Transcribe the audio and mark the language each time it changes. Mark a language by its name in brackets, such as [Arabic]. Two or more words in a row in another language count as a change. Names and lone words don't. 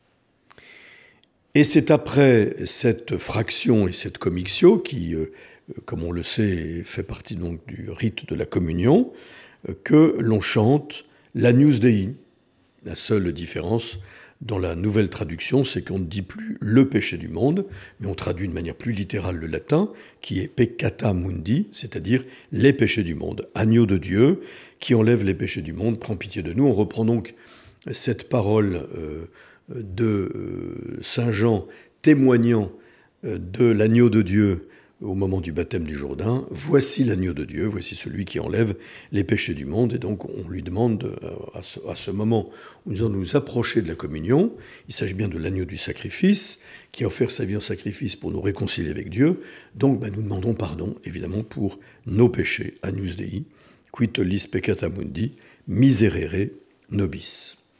[French] Et c'est après cette fraction et cette commixio qui, comme on le sait, fait partie donc du rite de la communion, que l'on chante l'Agnus Dei. La seule différence dans la nouvelle traduction, c'est qu'on ne dit plus le péché du monde, mais on traduit de manière plus littérale le latin, qui est [Latin] peccata mundi, [French] c'est-à-dire les péchés du monde. Agneau de Dieu, qui enlève les péchés du monde, prend pitié de nous. On reprend donc cette parole de Saint Jean témoignant de l'agneau de Dieu au moment du baptême du Jourdain. Voici l'agneau de Dieu, voici celui qui enlève les péchés du monde. Et donc on lui demande à ce moment où nous allons nous approcher de la communion, il s'agit bien de l'agneau du sacrifice, qui a offert sa vie en sacrifice pour nous réconcilier avec Dieu. Donc nous demandons pardon, évidemment, pour nos péchés. [Latin] Agnus Dei, qui tollis peccata mundi, miserere nobis.